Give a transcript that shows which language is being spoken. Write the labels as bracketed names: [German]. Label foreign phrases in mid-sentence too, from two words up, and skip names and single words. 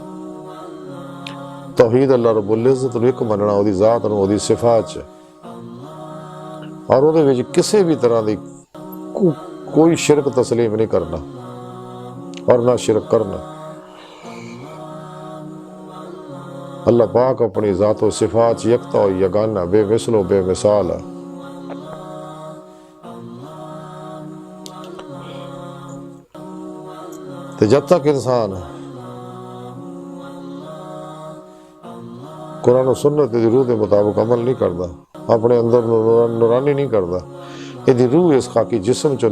[Punjabi] توحید اللہ رب العزت نو ایک مننا، وہ دی ذات نو، وہ دی صفات، اور وہ دے وچ کسی بھی طرح دی کوئی شرک تسلیم نہیں کرنا اور نہ شرک کرنا۔ [Urdu] اللہ پاک اپنی ذات و صفات یکتا و یگانہ، بے مثل و بے مثال ہے۔ تو جب تک انسان قرآن و سنت دی روح دے مطابق عمل نہیں کرتا، اپنے اندر نورانی نہیں کرتا، یہ روح اس خاکی جسم چو